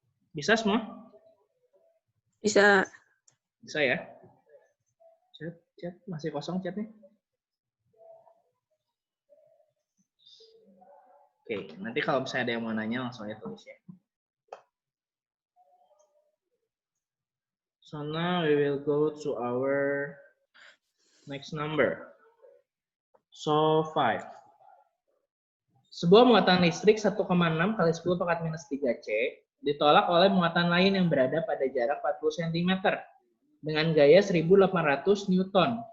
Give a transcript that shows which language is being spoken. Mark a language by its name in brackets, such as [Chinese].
[Indonesian] Bisa semua? Bisa. Bisa ya? Chat masih kosong chatnya? Oke, nanti kalau misalnya ada yang mau nanya langsung aja tulis ya. [English] So now we will go to our next number. So 5. [Indonesian] Sebuah muatan listrik 1,6 kali 10 pangkat minus 3C ditolak oleh muatan lain yang berada pada jarak 40 cm dengan gaya 1800 Newton.